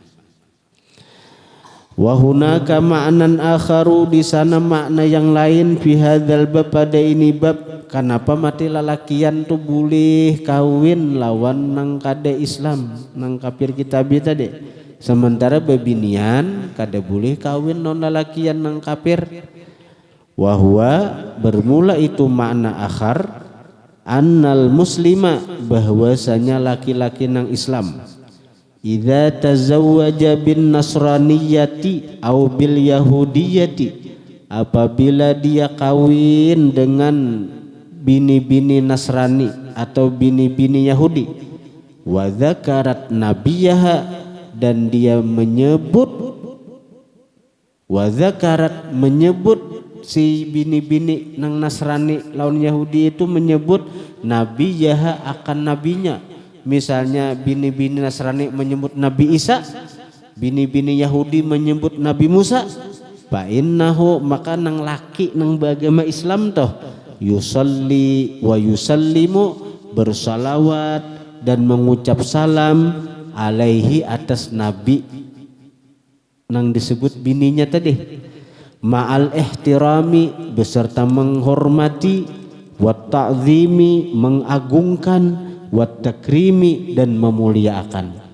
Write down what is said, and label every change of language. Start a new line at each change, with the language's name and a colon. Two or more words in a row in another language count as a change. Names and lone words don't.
Arabic: وهناك معنى آخر,
Banjar: di sana makna yang lain,
Arabic: في هذا الباب,
Banjar: pada ini bab, kenapa mati lalakian tuh boleh kawin lawan nang kada Islam, nang kafir kitabi tadi, sementara babinian kada boleh kawin non lalakian nang kafir.
Arabic: وهو,
Banjar: bermula itu makna akhar,
Arabic: أن المسلم,
Banjar: bahwasanya laki-laki nang Islam,
Arabic: إذا تزوج بالنصرانية أو باليهودية,
Banjar: apabila dia kawin dengan bini-bini Nasrani atau bini-bini Yahudi,
Arabic: وذكرت نبيها,
Banjar: dan dia menyebut,
Arabic: وذكرت,
Banjar: menyebut si bini-bini nang Nasrani lawan Yahudi itu menyebut Nabi Yaha akan nabinya. Misalnya bini-bini Nasrani menyebut Nabi Isa, bini-bini Yahudi menyebut Nabi Musa,
Arabic: فإنه,
Banjar: maka nang laki nang beragama Islam toh,
Arabic: يصلي ويسلم,
Banjar: bersalawat dan mengucap salam, alaihi, atas nabi nang disebut bininya tadi,
Arabic: مع الاحترام,
Banjar: beserta menghormati,
Arabic: والتعظيم,
Banjar: mengagungkan,
Arabic: والتكريم,
Banjar: dan memuliakan.